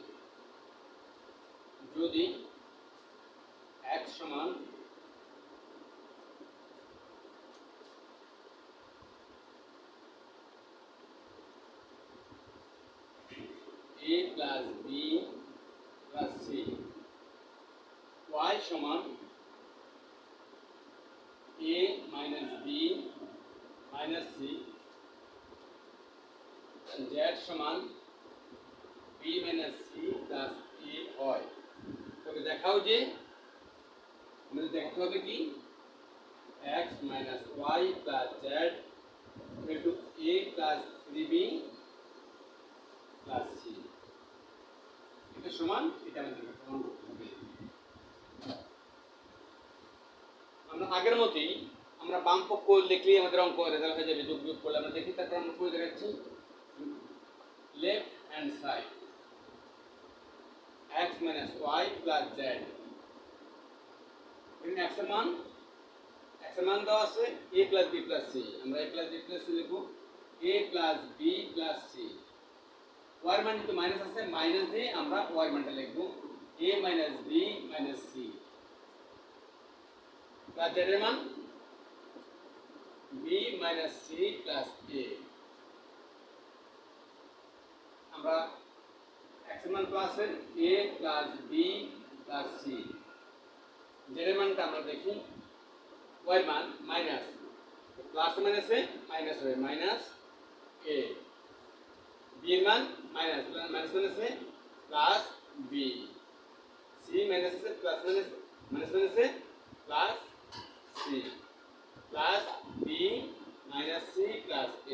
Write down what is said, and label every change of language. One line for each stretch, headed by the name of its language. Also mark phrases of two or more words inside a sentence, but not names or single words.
English: যদি x সমান a plus b plus c, y সমান a minus b minus c, z সমান b minus c plus a
Bangla: হয়, তবে দেখাও যে আমাদের দেখাতে হবে কি
English: x minus y plus z equal to a plus 3b plus c।
Bangla: এটা সমান, এটা আমাদের প্রমাণ করতে হবে। আমরা আগের মতোই আমরা বাম পক্ষ লিখলেই আমাদের অঙ্ক রেজাল্ট হয়ে যাবে, যোগ বিয়োগ করলে আমরা দেখি। তারপর আমরা করে দেখাচ্ছি
English: left hand side x minus y plus z,
Bangla: এখানে x এর মান দেওয়া আছে
English: a plus b plus c, আমরা a plus b plus c লিখব, a plus b plus c, y
Bangla: এর মান যেহেতু মাইনাস আছে মাইনাস দিয়ে আমরা y এর মানটা লিখব
English: a minus b minus c plus z
Bangla: এর মান
English: b minus c plus a,
Bangla: আমরা x এর মান প্লাস এর
English: a plus b plus c,
Bangla: z এর মানটা আমরা দেখি y এর মান মাইনাস প্লাস মাইনাসে মাইনাস হবে মাইনাস a, b এর মান মাইনাস মাইনাসে প্লাস b, c মাইনাসে প্লাস মাইনাসে প্লাস c প্লাস b মাইনাস c প্লাস a।